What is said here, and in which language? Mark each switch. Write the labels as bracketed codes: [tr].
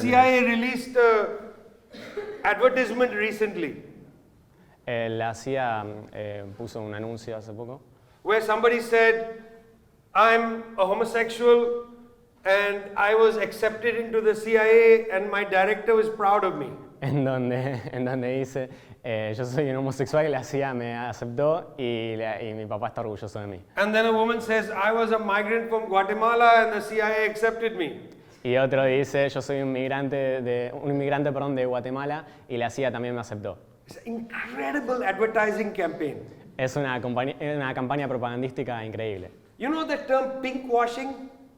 [en] CIA released an advertisement recently [es] La CIA puso un anuncio hace poco [en] where somebody said, I'm a homosexual and I was accepted into the CIA and my director was proud of me. [es] en donde dice yo soy un homosexual y la CIA me aceptó y mi papá está orgulloso de mí. [en] And then a woman says, I was a migrant from Guatemala and the CIA accepted me. [es] Y otro dice yo soy un inmigrante de Guatemala y la CIA también me aceptó. [en] It's an incredible advertising campaign. [es] Es una campaña propagandística increíble. [en] You know the term pink washing?